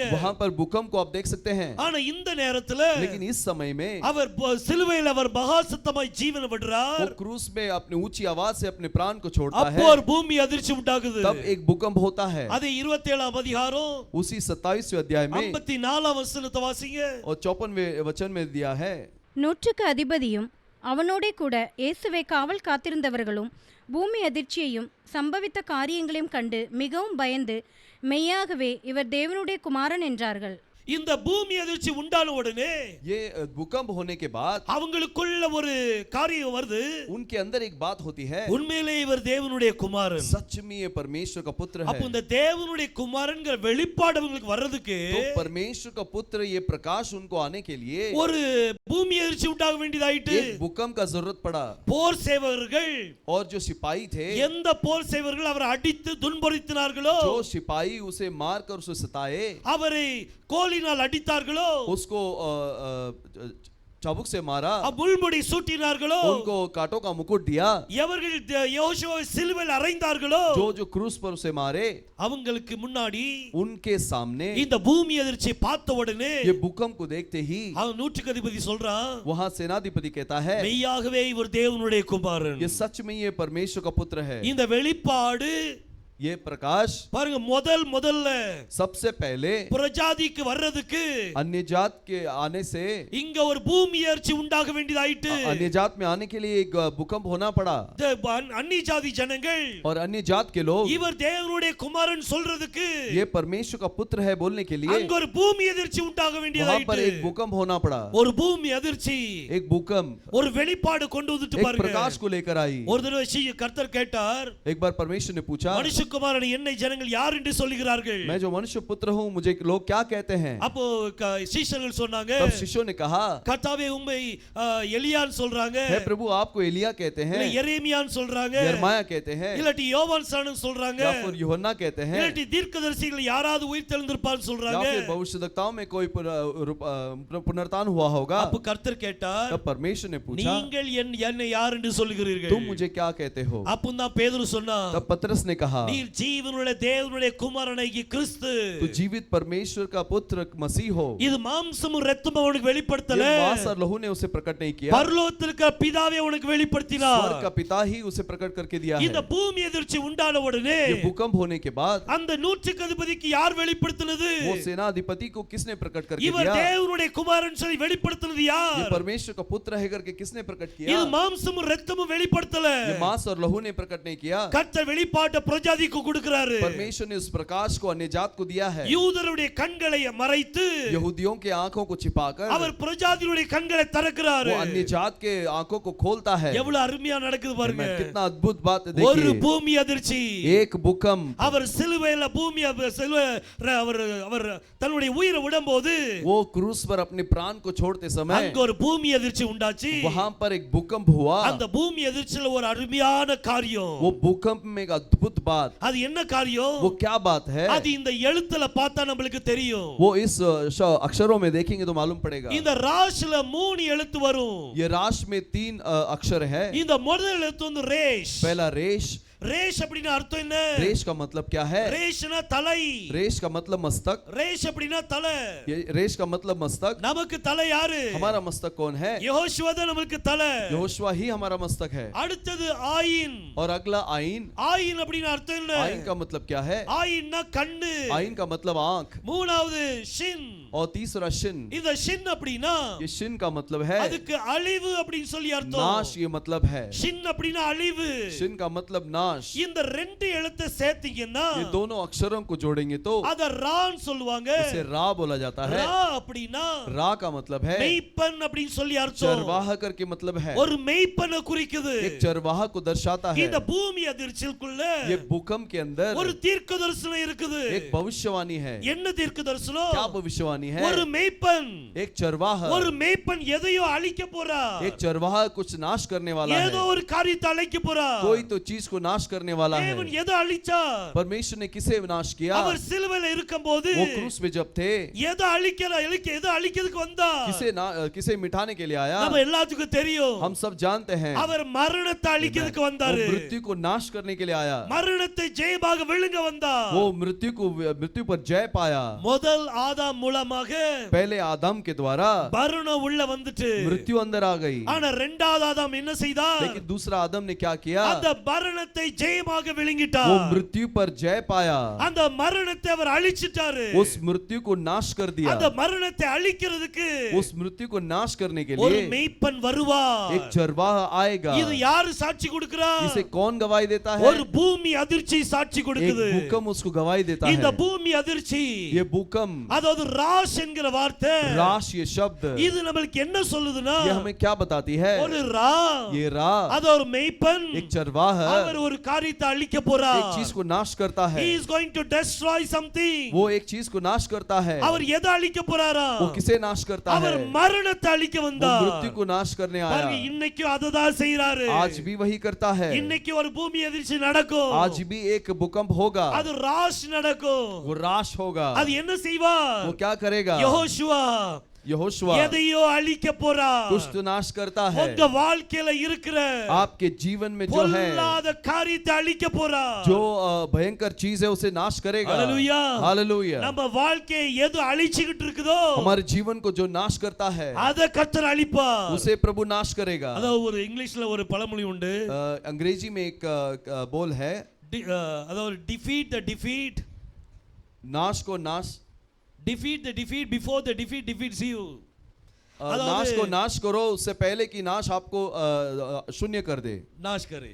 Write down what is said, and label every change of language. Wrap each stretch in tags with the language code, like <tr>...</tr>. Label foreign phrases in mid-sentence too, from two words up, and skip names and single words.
<hi>वहां पर भूकंप को आप देख सकते हैं.</hi> <ta>ஆனா இந்த நேரத்துல</ta> <hi>लेकिन इस समय में</hi> <ta>அவர் சிலுவையில் அவர் மகா சத்தமாய் ஜீவனை விடுறார்.</ta> <hi>वो क्रूस में अपनी ऊंची आवाज से अपने प्राण को छोड़ता है.</hi> <ta>அப்போ ஒரு பூமி அதிர்ச்சி உண்டாகுது.</ta> <hi>तब एक भूकंप होता है.</hi> <ta>அது 27ஆம் அதிகாரம்</ta> <hi>उसी 27वें अध्याय में</hi> <ta>54ஆம் வசனத்தை வாசிங்க.</ta> <hi>और 54वें वचन में दिया है,</hi> <ta>நூற்றுக்கு அதிபதியும் அவனோடே கூட இயேசுவை காவல் காத்திருந்தவர்களும் பூமி அதிர்ச்சியையும் சம்பவித்த காரியங்களையும் கண்டு மிகவும் பயந்து மெய்யாகவே இவர் தேவனுடைய குமாரன் என்றார்கள். இந்த பூமி அதிர்ச்சி உண்டான உடனே</ta> <hi>ये भूकंप होने के बाद</hi> <ta>அவங்களுக்குள்ள ஒரு காரியம் வருது.</ta> <hi>उनके अंदर एक बात होती है,</hi> <ta>உண்மையிலே இவர் தேவனுடைய குமாரன்.</ta> <hi>सच में ये परमेश्वर का पुत्र</hi> <ta>அப்ப</ta> <hi>है।</hi> <ta>இந்த தேவனுடைய குமாரன்ங்கற வெளிப்பாடு அவங்களுக்கு வர்றதுக்கு</ta> <hi>तो परमेश्वर का पुत्र ये प्रकाश उनको आने के लिए</hi> <ta>ஒரு பூமி அதிர்ச்சி உண்டாக வேண்டியதாயிட்டு.</ta> <hi>एक भूकंप का जरूरत पड़ा।</hi> <ta>போர் சேவகர்கள்</ta> <hi>और जो सिपाही थे,</hi> <ta>எந்த போர் சேவகர்கள் அவரை அடித்து துன்புறுத்தினார்களோ,</ta> <hi>जो सिपाही उसे मारकर उसे सताए,</hi> <ta>அவரை கோலினால் அடித்தார்களோ,</ta> <hi>उसको चाबुक से मारा,</hi> <ta>முள்முடி சூட்டினார்களோ,</ta> <hi>उनको कांटों का मुकुट दिया,</hi> <ta>எவர்கள் யோசுவாவை சிலுவையில் அறைந்தார்களோ,</ta> <hi>जो जो क्रूस पर उसे मारे,</hi> <ta>அவங்களுக்கு முன்னாடி</ta> <hi>उनके सामने</hi> <ta>இந்த பூமி அதிர்ச்சி பார்த்த உடனே</ta> <hi>ये भूकंप को देखते ही</hi> <ta>அவன் நூற்றுக்கு அதிபதி சொல்றான்,</ta> <hi>वहां सेनाधिपति कहता है,</hi> <ta>மெய்யாகவே இவர் தேவனுடைய குமாரன்.</ta> <hi>ये सच में ये परमेश्वर का पुत्र है।</hi> <ta>இந்த வெளிப்பாடு</ta> <hi>ये प्रकाश</hi> <ta>பாருங்க, முதல்ல</ta> <hi>सबसे पहले</hi> <ta>பிரஜாதிக்கு வர்றதுக்கு</ta> <hi>अन्य जात के आने से,</hi> <ta>இங்க ஒரு பூமி அதிர்ச்சி உண்டாக வேண்டியதாயிட்டு.</ta> <hi>अन्य जात में आने के लिए एक भूकंप होना पड़ा,</hi> <ta>அந்நிய ஜாதி ஜனங்கள்</ta> <hi>और अन्य जात के लोग</hi> <ta>இவர் தேவனுடைய குமாரன் சொல்றதுக்கு</ta> <hi>ये परमेश्वर का पुत्र है बोलने के लिए</hi> <ta>அங்க ஒரு பூமி அதிர்ச்சி உண்டாக</ta> <hi>वहां पर</hi> <ta>வேண்டியதாயிட்டு.</ta> <hi>एक भूकंप होना पड़ा।</hi> <ta>ஒரு பூமி அதிர்ச்சி,</ta> <hi>एक भूकंप</hi> <ta>ஒரு வெளிப்பாடு கொண்டு வந்துட்டு</ta> <hi>एक</hi> <ta>பாருங்க.</ta> <hi>प्रकाश को लेकर आई।</hi> <ta>ஒரு தடவை கர்த்தர் கேட்டார்,</ta> <hi>एक बार परमेश्वर ने पूछा,</hi> <ta>மனுஷகுமாரனை என்னை ஜனங்கள் யார் என்று சொல்லுகிறார்கள்?</ta> <hi>मैं जो मनुष्य पुत्र हूँ मुझे लोग क्या कहते हैं?</hi> <ta>அப்போ சீஷர்கள் சொன்னாங்க,</ta> <hi>तब शिष्यों ने कहा,</hi> <ta>கர்த்தாவே உம்மை எலியான்னு சொல்றாங்க,</ta> <hi>हे प्रभु आपको एलिया कहते हैं,</hi> <ta>இல்ல எரேமியான்னு சொல்றாங்க,</ta> <hi>यिर्मयाह कहते हैं,</hi> <ta>இல்லாட்டி யோவான் ஸ்நானன் சொல்றாங்க,</ta> <hi>या फिर यूहन्ना कहते हैं,</hi> <ta>இல்லாட்டி தீர்க்கதரிசிகள் யாராவது உயிர் தெழுந்திருப்பான்னு</ta> <hi>या</hi> <ta>சொல்றாங்க.</ta> <hi>फिर भविष्यद्वक्ताओं में कोई पुनरुत्थान हुआ होगा।</hi> <ta>அப்போ கர்த்தர் கேட்டார்,</ta> <hi>तब परमेश्वर ने पूछा,</hi> <ta>நீங்கள் என்னை யார் என்று சொல்லுகிறீர்கள்?</ta> <hi>तुम मुझे क्या कहते हो?</hi> <ta>அப்பதான் பேதுரு சொன்னான்,</ta> <hi>तब पतरस ने कहा,</hi> <ta>நீர் ஜீவனுள்ள தேவனுடைய குமாரனாகிய கிறிஸ்து.</ta> <hi>तो जीवित परमेश्वर का पुत्र मसीह हो।</hi> <ta>இது மாம்சமும் இரத்தமும் அவனுக்கு வெளிப்படுத்தல,</ta> <hi>ये मांस और लहू ने उसे प्रकट नहीं किया,</hi> <ta>பரலோகத்தில் இருக்கிற பிதாவே உனக்கு வெளிப்படுத்தினார்.</ta> <hi>स्वर्ग का पिता ही उसे प्रकट करके दिया है।</hi> <ta>இந்த பூமி எதிர்ச்சி உண்டான உடனே</ta> <hi>ये भूकंप होने के बाद</hi> <ta>அந்த நூற்றுக்கு அதிபதிக்கு யார் வெளிப்படுத்தினது?</ta> <hi>वो सेनाधिपति को किसने प्रकट करके</hi> <ta>இவர்</ta> <hi>दिया?</hi> <ta>தேவனுடைய குமாரன் சொல்லி வெளிப்படுத்தினது</ta> <hi>ये</hi> <ta>யார்?</ta> <hi>परमेश्वर का पुत्र है करके किसने प्रकट किया?</hi> <ta>இது மாம்சமும் இரத்தமும் வெளிப்படுத்தல,</ta> <hi>ये मांस और लहू ने प्रकट नहीं किया,</hi> <ta>கர்த்தர் வெளிப்பாட்டை பிரஜாதிக்கு கொடுக்கிறாரு.</ta> <hi>परमेश्वर ने उस प्रकाश को अन्य जात को दिया है।</hi> <ta>யூதருடைய கண்களை மறைத்து</ta> <hi>यहूदियों के आंखों को छिपाकर</hi> <ta>அவர் பிரஜாதியுடைய கண்களை திறக்கிறாரு.</ta> <hi>वो अन्य जात के आंखों को खोलता है।</hi> <ta>எவ்வளவு அருமையா நடக்குது பாருங்க.</ta> <hi>कितना अद्भुत बात है,</hi> <ta>ஒரு</ta> <hi>देखिए</hi> <ta>பூமி அதிர்ச்சி,</ta> <hi>एक भूकंप,</hi> <ta>அவர் சிலுவையில அவர் தன்னுடைய உயிரை விடும்போது</ta> <hi>वो क्रूस पर अपने प्राण को छोड़ते समय</hi> <ta>அங்க ஒரு பூமி அதிர்ச்சி உண்டாச்சு.</ta> <hi>वहां पर एक भूकंप हुआ।</hi> <ta>அந்த பூமி அதிர்ச்சியில ஒரு அருமையான காரியம்.</ta> <hi>वो भूकंप में एक अद्भुत बात,</hi> <ta>அது என்ன காரியம்?</ta> <hi>वो क्या बात है?</hi> <ta>அது இந்த எழுத்துல பார்த்தா நம்மளுக்கு தெரியும்.</ta> <hi>वो इस अक्षरों में देखेंगे तो मालूम पड़ेगा।</hi> <ta>இந்த ராஷ்ல 3 எழுத்து வரும்.</ta> <hi>ये राश में 3 अक्षर है।</hi> <ta>இந்த முதல் எழுத்து வந்து ரேஷ்.</ta> <hi>पहला रेश।</hi> <ta>ரேஷ் அப்படினா அர்த்தம் என்ன?</ta> <hi>रेश का मतलब क्या है?</hi> <ta>ரேஷ்னா தலை.</ta> <hi>रेश का मतलब मस्तक।</hi> <ta>ரேஷ் அப்படினா தலை.</ta> <hi>ये रेश का मतलब मस्तक।</hi> <ta>நமக்கு தலை யாரு?</ta> <hi>हमारा मस्तक कौन है?</hi> <ta>யெகோஷுவா தான் நமக்கு தலை.</ta> <hi>यहोशुआ ही हमारा मस्तक है।</hi> <ta>அடுத்தது ஆயின்.</ta> <hi>और अगला आईन।</hi> <ta>ஆயின் அப்படினா அர்த்தம் என்ன?</ta> <hi>आईन का मतलब क्या है?</hi> <ta>ஆயின்னா கண்ணு.</ta> <hi>आईन का मतलब आंख।</hi> <ta>மூணாவது ஷின்.</ta> <hi>और तीसरा शिन।</hi> <ta>இந்த ஷின் அப்படினா</ta> <hi>ये शिन का मतलब है</hi> <ta>அதுக்கு அழிவு அப்படினு சொல்லி அர்த்தம்.</ta> <hi>नाश, ये मतलब है।</hi> <ta>ஷின் அப்படினா அழிவு.</ta> <hi>शिन का मतलब नाश।</hi> <ta>இந்த ரெண்டு எழுத்தை சேர்த்தீங்கன்னா</ta> <hi>ये दोनों अक्षरों को जोड़ेंगे तो</hi> <ta>அத ரான்னு சொல்லுவாங்க.</ta> <hi>इसे रा बोला जाता है।</hi> <ta>ரா அப்படினா</ta> <hi>रा का मतलब है</hi> <ta>மெய்ப்பன் அப்படினு சொல்லி அர்த்தம்.</ta> <hi>चरवाहा करके मतलब है।</hi> <ta>ஒரு மெய்ப்பனை குறிக்குது.</ta> <hi>एक चरवाहा को दर्शाता है।</hi> <ta>இந்த பூமி அதிர்ச்சிக்குள்ள</ta> <hi>ये भूकंप के अंदर</hi> <ta>ஒரு தீர்க்கதரிசனம் இருக்குது.</ta> <hi>एक भविष्यवाणी है।</hi> <ta>என்ன தீர்க்கதரிசனம்?</ta> <hi>क्या भविष्यवाणी है?</hi> <ta>ஒரு மெய்ப்பன்.</ta> <hi>एक चरवाहा।</hi> <ta>ஒரு மெய்ப்பன் எதையோ அழிக்க போறா.</ta> <hi>एक चरवाहा कुछ नाश करने वाला है।</hi> <ta>ஏதோ ஒரு காரியத்தை அழிக்க போறா.</ta> <hi>कोई तो चीज को नाश करने वाला है।</hi> <ta>தேவன் எதை அழிச்சார்?</ta> <hi>परमेश्वर ने किसे नाश किया?</hi> <ta>அவர் சிலுவையில இருக்கும்போது</ta> <hi>वो क्रूस में जब थे</hi> <ta>எதை அழிக்கிறதுக்கு வந்தா?</ta> <hi>किसे मिटाने के लिए आया?</hi> <ta>நம்ம எல்லாத்துக்கும் தெரியும்.</ta> <hi>हम सब जानते हैं</hi> <ta>அவர் மரணத்தை அழிக்கிறதுக்கு வந்தாரு.</ta> <hi>वो मृत्यु को नाश करने के लिए आया।</hi> <ta>மரணத்தை ஜெயமாக விழுங்க வந்தார்.</ta> <hi>वो मृत्यु पर जय पाया।</hi> <ta>முதல் ஆதாம் மூலமாக</ta> <hi>पहले आदम के द्वारा</hi> <ta>மரணம் உள்ள வந்துட்டு</ta> <hi>मृत्यु अंदर आ गई।</hi> <ta>ஆனா இரண்டாவது ஆதாம் என்ன செய்தார்?</ta> <hi>लेकिन दूसरा आदम ने क्या किया?</hi> <ta>அந்த மரணத்தை ஜெயமாக</ta> <hi>वो</hi> <ta>விழுங்கிட்டார்.</ta> <hi>मृत्यु पर जय पाया,</hi> <ta>அந்த மரணத்தை அவர் அழிச்சிட்டாரு.</ta> <hi>उस मृत्यु को नाश कर दिया।</hi> <ta>அந்த மரணத்தை அழிக்கிறதுக்கு</ta> <hi>उस मृत्यु को नाश करने के</hi> <ta>ஒரு</ta> <hi>लिए</hi> <ta>மேய்ப்பன் வருவார்.</ta> <hi>एक चरवाह आएगा।</hi> <ta>இது யாரு சாட்சி கொடுக்கிறா?</ta> <hi>इसे कौन गवाही देता है?</hi> <ta>ஒரு பூமி அதிர்ச்சி சாட்சி</ta> <hi>एक</hi> <ta>கொடுக்குது.</ta> <hi>भूकंप उसको गवाही देता</hi> <ta>இந்த</ta> <hi>है।</hi> <ta>பூமி அதிர்ச்சி,</ta> <hi>ये भूकंप,</hi> <ta>அதாவது ராஷ் என்கிற வார்த்தை,</ta> <hi>राश ये शब्द,</hi> <ta>இது நம்மளுக்கு என்ன சொல்லுதுன்னா,</ta> <hi>ये हमें क्या बताती है?</hi> <ta>ஒரு ரா,</ta> <hi>ये रा</hi> <ta>அது ஒரு மேய்ப்பன்,</ta> <hi>एक चरवाह</hi> <ta>அவர் ஒரு காரியத்தை அழிக்க போறார்.</ta> <hi>एक चीज को नाश करता है।</hi> <en>He is going to destroy something.</en> <hi>वो एक चीज को नाश करता है।</hi> <ta>அவர் எதை அழிக்க போறாரா?</ta> <hi>वो किसे नाश करता है?</hi> <ta>அவர் மரணத்தை அழிக்க</ta> <hi>वो</hi> <ta>வந்தார்.</ta> <hi>मृत्यु को नाश करने</hi> <ta>பாருங்க,</ta> <hi>आया।</hi> <ta>இன்னைக்கு அததான் செய்றாரு.</ta> <hi>आज भी वही करता है।</hi> <ta>இன்னைக்கு ஒரு பூமி அதிர்ச்சி நடக்கும்.</ta> <hi>आज भी एक भूकंप होगा,</hi> <ta>அது ராஷ் நடக்கும்.</ta> <hi>वो राश होगा।</hi> <ta>அது என்ன செய்வார்?</ta> <hi>वो क्या करेगा?</hi> <ta>யெகோஷுவா</ta> <hi>यहोशुआ</hi> <ta>எதையோ அழிக்க போறார்.</ta> <hi>कुछ तो नाश करता है।</hi> <ta>உங்க வாழ்க்கையில இருக்கிற</ta> <hi>आपके जीवन में जो है,</hi> <ta>பொல்லாத காரியத்தை அழிக்க போறார்.</ta> <hi>जो भयंकर चीज है उसे नाश करेगा। हालेलुया, हालेलुया।</hi> <ta>நம்ம வாழ்க்கையை எது அழிச்சிட்டு இருக்குதோ,</ta> <hi>हमारे जीवन को जो नाश करता है</hi> <ta>அத கர்த்தர் அழிப்பார்.</ta> <hi>उसे प्रभु नाश करेगा।</hi> <ta>அதாவது ஒரு இங்கிலீஷ்ல ஒரு பழமொழி உண்டு.</ta> <hi>अंग्रेजी में एक बोल है,</hi> <ta>அதாவது</ta> <en>defeat the defeat,</en> <hi>नाश को नाश,</hi> <en>defeat the defeat before the defeat defeats you.</en> <hi>नाश को नाश करो उससे पहले कि नाश आपको शून्य कर दे, நாஷ் करे,</hi>